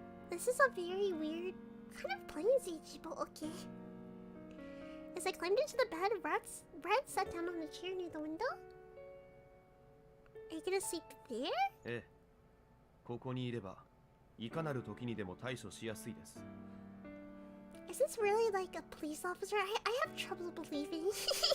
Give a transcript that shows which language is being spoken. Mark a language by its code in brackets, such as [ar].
[en] This is a very weird kind of plain CG, but okay. As I climbed into the bed, Brad sat down on a chair near the window. Are you gonna sleep there? [ja] ええ。ここにいれば、いかなる時にでも対処しやすいです。 [en] Is this really like a police officer? I have trouble believing this.